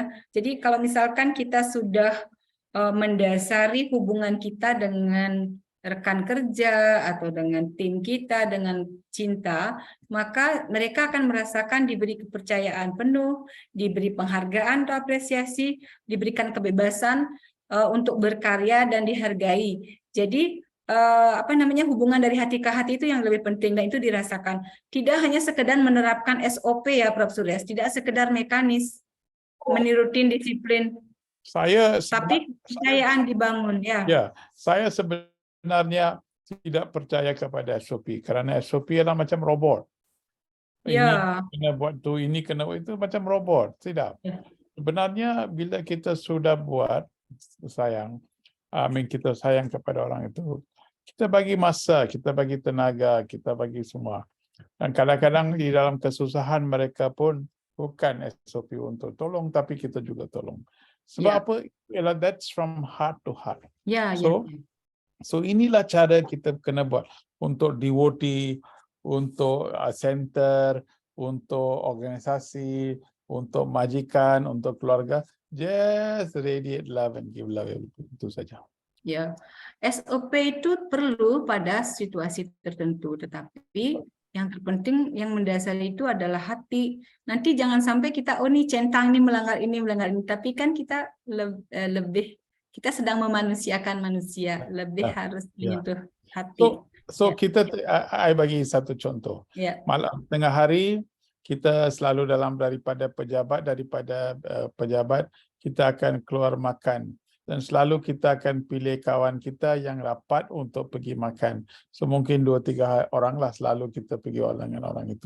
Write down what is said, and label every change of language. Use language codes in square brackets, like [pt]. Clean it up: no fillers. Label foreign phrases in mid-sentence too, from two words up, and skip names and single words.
[id] Jadi kalau misalkan kita sudah mendasari hubungan kita dengan rekan kerja atau dengan tim kita dengan cinta, maka mereka akan merasakan diberi kepercayaan penuh, diberi penghargaan atau apresiasi, diberikan kebebasan untuk berkarya dan dihargai. Jadi hubungan dari hati ke hati itu yang lebih penting dan itu dirasakan. Tidak hanya sekedar menerapkan SOP ya Prof. Suresh, tidak sekedar mekanis, menirutin disiplin. Tapi kepercayaan dibangun ya. [ms] Ya, saya sebenarnya tidak percaya kepada SOP kerana SOP adalah macam robot. [id] Ya. [ms] Ini kena buat tu, ini kena buat itu macam robot. Tidak. Sebenarnya bila kita sudah buat kita sayang kepada orang itu, kita bagi masa, kita bagi tenaga, kita bagi semua. Dan kadang-kadang di dalam kesusahan mereka pun bukan SOP untuk tolong, tapi kita juga tolong. Sebab apa? Ialah [en] that's from heart to heart. [ms] So inilah cara kita kena buat untuk devotee, untuk center, untuk organisasi, untuk majikan, untuk keluarga. [en] Just radiate love and give love. [ms] Itu saja. [id] Ya, SOP itu perlu pada situasi tertentu, tetapi Yang terpenting, yang mendasari itu adalah hati. Nanti jangan sampai kita, oh nih centang nih melanggar ini, tapi kan kita lebih, kita sedang memanusiakan manusia, lebih harus menyentuh hati. [ms] So kita, I bagi satu contoh. [id] Ya. [ms] Malam tengah hari kita selalu daripada pejabat kita akan keluar makan. Dan selalu kita akan pilih kawan kita yang rapat untuk pergi makan. So mungkin 2-3 orang lah selalu kita pergi dengan orang itu.